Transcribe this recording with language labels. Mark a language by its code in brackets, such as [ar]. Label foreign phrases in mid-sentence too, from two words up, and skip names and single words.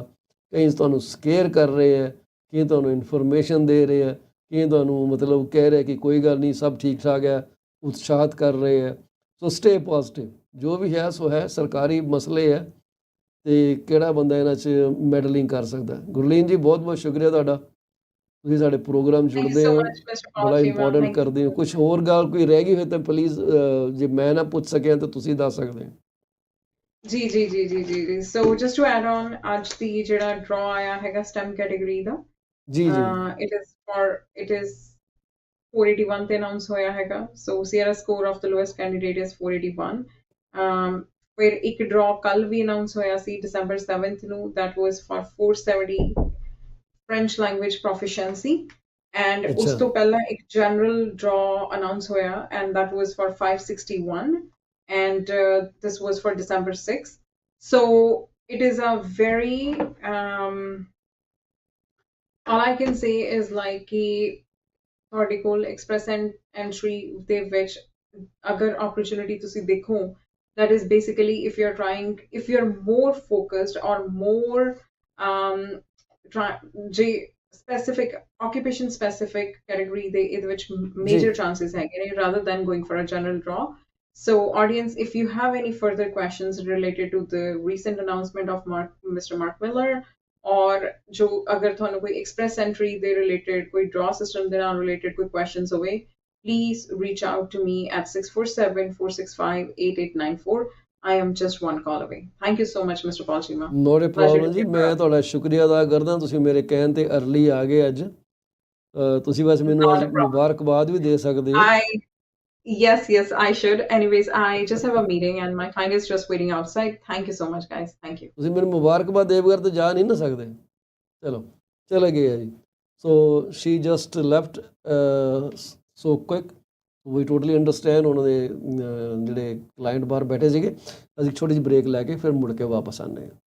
[pa] ਕਈ ਤੁਹਾਨੂੰ ਸਕੇਅਰ ਕਰ ਰਹੇ ਹੈ, ਕਈ ਤੁਹਾਨੂੰ ਇਨਫੋਰਮੇਸ਼ਨ ਦੇ ਰਹੇ ਹੈ, ਕਈ ਤੁਹਾਨੂੰ ਮਤਲਬ ਕਹਿ ਰਹੇ ਕਿ ਕੋਈ ਗੱਲ ਨਹੀਂ ਸਭ ਠੀਕ ਠਾਕ ਹੈ, ਉਤਸ਼ਾਹਿਤ ਕਰ ਰਹੇ ਹੈ। [en] so stay positive. [pa] ਜੋ ਵੀ ਹੈ ਸੋ ਹੈ, ਸਰਕਾਰੀ ਮਸਲੇ ਹੈ ਤੇ ਕਿਹੜਾ ਬੰਦਾ ਇਹਨਾਂ 'ਚ ਮੈਡਲਿੰਗ ਕਰ ਸਕਦਾ। ਗੁਰਲੀਨ ਜੀ ਬਹੁਤ ਬਹੁਤ ਸ਼ੁਕਰੀਆ ਤੁਹਾਡਾ, ਤੁਸੀਂ ਸਾਡੇ ਪ੍ਰੋਗਰਾਮ [en] thank you [pa] ਜੁੜਦੇ [en] so [pa] ਹੋ, [en] much Mr. [pa] ਬੜਾ [en] Palchima, [pa] ਇੰਪੋਰਟੈਂਟ [en] thank you [pa] ਕਰਦੇ ਹੋ। [en] so [pa] ਕੁਛ [en] much। [pa] ਹੋਰ ਗੱਲ ਕੋਈ ਰਹਿ ਗਈ ਹੋਏ ਤਾਂ ਪਲੀਜ਼, ਜੇ ਮੈਂ ਨਾ ਪੁੱਛ ਸਕਿਆ ਤਾਂ ਤੁਸੀਂ ਦੱਸ ਸਕਦੇ ਹੋ। ਜੀ ਜੀ ਜੀ ਜੀ ਜੀ ਜੀ [en] so just to add on, [pa] ਅੱਜ ਦੀ ਜਿਹੜਾ ਡਰਾ ਆਇਆ ਹੈਗਾ STEM ਕੈਟੇਗਰੀ ਦਾ, ਜੀ ਜੀ [en] it is 481 [pa] ਤੇ ਅਨਾਉਂਸ ਹੋਇਆ ਹੈਗਾ। [en] so CRS score of the lowest candidate is 481. [pa] ਫਿਰ ਇੱਕ ਡਰਾ ਕੱਲ ਵੀ ਅਨਾਉਂਸ ਹੋਇਆ ਸੀ December 7th ਨੂੰ, [en] that was for 470 French language proficiency, and [pa] ਅੱਛਾ ਉਸ ਤੋਂ ਪਹਿਲਾਂ ਇੱਕ [en] general draw announce ਹੋਇਆ and that was for 561, and this was for December 6th. So it is a very all I can say is like [pa] ਕਿ ਤੁਹਾਡੇ ਕੋਲ [en] express entry [pa] ਦੇ ਵਿੱਚ ਅਗਰ [en] opportunity [pa] ਤੁਸੀਂ ਦੇਖੋ, [en] that is basically if you're more focused or more ਜੇ specific occupation specific category [pa] ਦੇ ਇਹਦੇ ਵਿੱਚ ਜੀ [en] major chances [pa] ਹੈਗੇ ਨੇ [en] rather than going for a general draw. So audience, if you have any further questions related to the recent announcement of Mr. [pa] Mark Miller, or [hi] जो अगर [pa] ਤੁਹਾਨੂੰ ਕੋਈ [en] express entry [pa] ਦੇ related, ਕੋਈ [en] draw system [pa] ਦੇ ਨਾਲ related ਕੋਈ questions ਹੋਵੇ, [en] please reach out to me at 647-465-8894. I am just one call away. Thank you so much, Mr. Palchima. not a Pleasure ਪ੍ਰੋਬਲਮ to [pa] ਜੀ, [en] be [pa] ਮੈਂ [en] part. [pa] ਤੁਹਾਡਾ ਸ਼ੁਕਰੀਆ ਅਦਾ ਕਰਦਾ, ਤੁਸੀਂ ਮੇਰੇ ਕਹਿਣ 'ਤੇ ਅਰਲੀ ਆ ਗਏ ਅੱਜ। ਤੁਸੀਂ ਬਸ ਮੈਨੂੰ [en] Not [pa] ਅੱਜ [en] a problem. [pa] ਮੁਬਾਰਕਬਾਦ ਵੀ ਦੇ ਸਕਦੇ ਹੋ। [en] Yes, I should. Anyways, I just have a meeting and my client is just waiting outside. Thank you so much, guys. Thank you. [pa] ਤੁਸੀਂ ਮੈਨੂੰ ਮੁਬਾਰਕਬਾਦ ਦੇ ਬਗੈਰ ਤਾਂ ਜਾ ਨਹੀਂ ਨਾ ਸਕਦੇ। ਚਲੋ ਚਲੇ ਗਏ ਆ ਜੀ। [en] so she just left so quick. we totally understand. [pa] ਉਹਨਾਂ ਦੇ ਜਿਹੜੇ ਕਲਾਇੰਟ ਬਾਹਰ ਬੈਠੇ ਸੀਗੇ, ਅਸੀਂ ਛੋਟੀ ਜਿਹੀ ਬ੍ਰੇਕ ਲੈ ਕੇ ਫਿਰ ਮੁੜ ਕੇ ਵਾਪਸ ਆਉਂਦੇ ਹਾਂ।